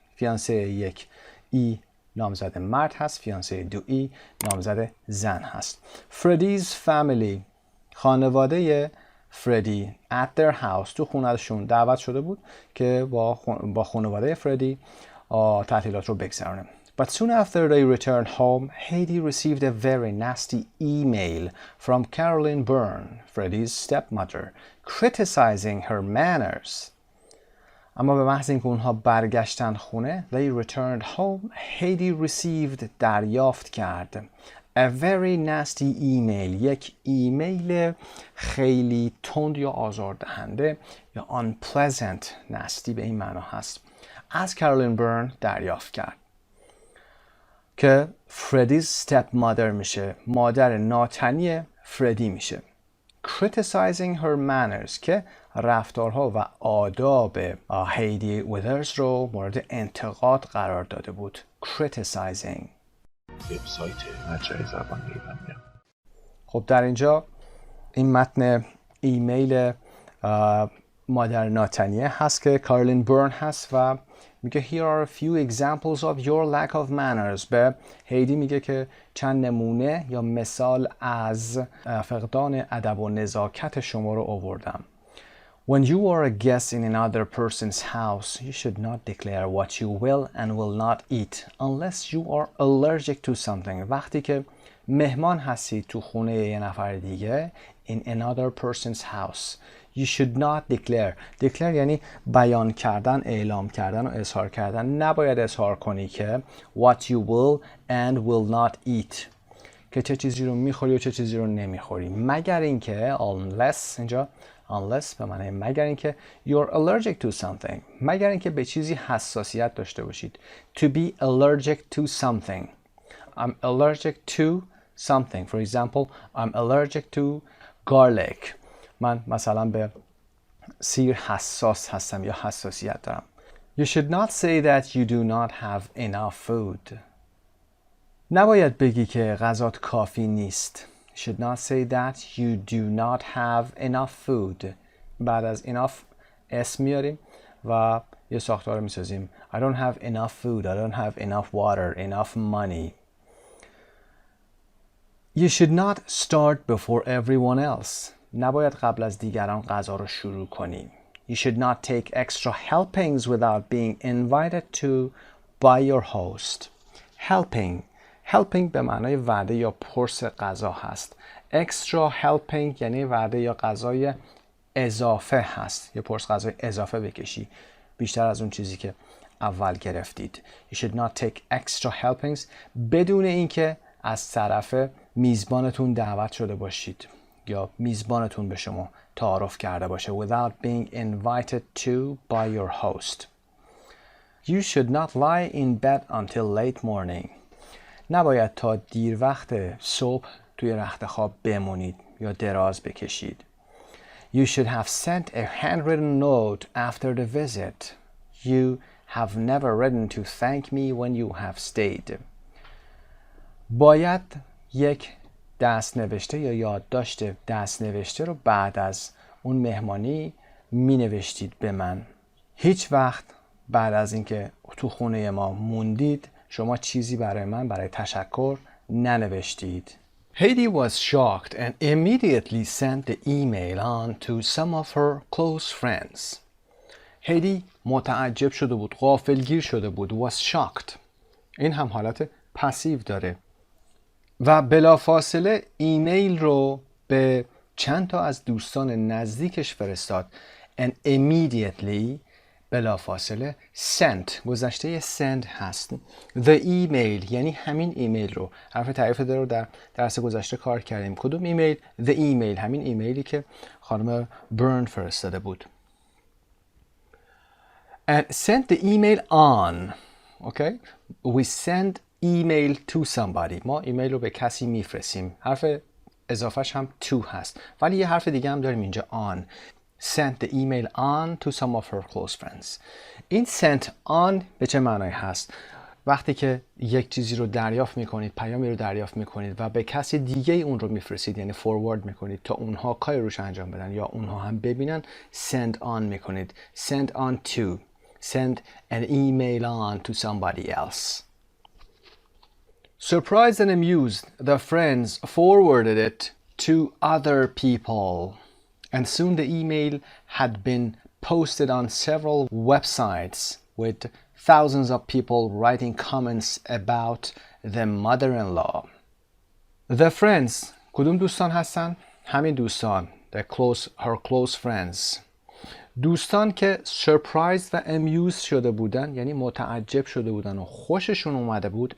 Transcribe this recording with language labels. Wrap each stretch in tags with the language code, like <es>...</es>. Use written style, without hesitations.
<fa>فیانسه یک ای نامزد مرد هست، فیانسه دو ای نامزد زن هست. فردیز فامیلی خانواده فردی</fa> <en>at their house</en> <fa>تو خونهشون دعوت شده بود که با خانواده فردی تعطیلات رو بگذرونه.</fa> <en>But soon after they returned home, Hedy received a very nasty email from Carolyn Byrne, Freddie's stepmother, criticizing her manners.</en> <fa>اما به محض اینکه اونها برگشتن خونه،</fa> <en>they returned home, Hedy received</en> <fa>دریافت کرد</fa> <en>a very nasty email،</en> <fa>یک ایمیل خیلی تند یا آزاردهنده یا unpleasant، nasty به این معنا هست، از کارولین برن دریافت کرد که فردیز step mother میشه، مادر ناتنی فردی میشه.</fa> <en>criticizing her manners</en> <fa>که رفتارها و آداب هیدی ویدرز رو مورد انتقاد قرار داده بود.</fa> <en>criticizing.</en> <fa>وبسایت مجموعه زبان ایرانیان. خب در اینجا این متن ایمیل مادر ناتنیه هست که کارولین برن هست و میگه</fa> <en>here are a few examples of your lack of manners.</en> <fa>به هیدی میگه که چند نمونه یا مثال از فقدان ادب و نزاکت شما رو آوردم.</fa> <en>When you are a guest in another person's house, you should not declare what you will and will not eat unless you are allergic to something.</en> <fa>وقتی که مهمان هستی تو خونه یه نفر دیگه</fa> <en>in another person's house, you should not declare</en> <fa>یعنی بیان کردن، اعلام کردن و اظهار کردن. نباید اظهار کنی که</fa> <en>what you will and will not eat،</en> <fa>که چه چیزی رو میخوری و چه چیزی رو نمیخوری، مگر اینکه unless، اینجا unless به معنی مگر اینکه</fa> <en>you're allergic to something،</en> <fa>مگر اینکه به چیزی حساسیت داشته باشید.</fa> <en>to be allergic to something. I'm allergic to something. For example, I'm allergic to garlic.</en> <fa>من مثلا به سیر حساس هستم یا حساسیت دارم.</fa> <en>You should not say that you do not have enough food.</en> <fa>نباید بگی که غذات کافی نیست.</fa> <en>You should not say that you do not have enough food.</en> <fa>بعد از enough اسم میاریم و یه ساختار میسازیم.</fa> <en>I don't have enough food. I don't have enough water, enough money. You should not start before everyone else.</en> <fa>نباید قبل از دیگران غذا رو شروع کنی.</fa> <en>You should not take extra helpings without being invited to by your host.</en> <fa>Helping به معنای وعده یا پرس غذا هست. Extra helping یعنی وعده یا غذای اضافه هست. یه پرس غذای اضافه بکشی بیشتر از اون چیزی که اول گرفتید.</fa> <en>You should not take extra helpings</en> <fa>بدون اینکه از طرف میزبانتون دعوت شده باشید یا میزبانتون به شما تعارف کرده باشه.</fa> <en>Without being invited to by your host. You should not lie in bed until late morning.</en> <fa>نباید تا دیر وقت صبح توی رخت خواب بمونید یا دراز بکشید.</fa> <en>You should have sent a handwritten note after the visit. You have never written to thank me when you have stayed.</en> <fa>باید یک دست نوشته یا یادداشت دست نوشته رو بعد از اون مهمانی می نوشتید به من. هیچ وقت بعد از اینکه تو خونه ما موندید شما چیزی برای من برای تشکر ننوشتید.</fa> <en>Heidi was shocked and immediately sent the email on to some of her close friends.</en> <fa>هیدی متعجب شده بود، غافلگیر شده بود.</fa> <en>was shocked.</en> <fa>این هم حالت پسیو داره. و بلافاصله ایمیل رو به چند تا از دوستان نزدیکش فرستاد.</fa> <en>and immediately بلافاصله sent گذشته send هست. the email</en> <fa>یعنی همین ایمیل رو حرف تعریف داره رو در درس گذشته کار کردیم. کدوم ایمیل؟</fa> <en>the email</en> <fa>همین ایمیلی که خانم برن فرستاده بود.</fa> <en>and send the email on. okay we send email to somebody.</en> <fa>ما ایمیل رو به کسی میفرستیم. حرف اضافهش هم to هست ولی یه حرف دیگه هم داریم اینجا on.</fa> <en>sent the email on to some of her close friends.</en> <fa>این sent on به چه معنی هست؟ وقتی که یک چیزی رو دریافت میکنید، پیامی رو دریافت میکنید و به کسی دیگه اون رو میفرستید، یعنی forward میکنید تا اونها کاری روش انجام بدن یا اونها هم ببینن،</fa> <en>send on</en> <fa>میکنید.</fa> <en>send on to. send an email on to somebody else. Surprised and amused, the friends forwarded it to other people. And soon the email had been posted on several websites with thousands of people writing comments about the mother-in-law.</en> <fa>The friends کدوم دوستان هستن؟ همین دوستان.</fa> <en>Her close friends.</en> <fa>دوستان که surprised و amused شده بودن یعنی متعجب شده بودن و خوششون اومده بود.</fa>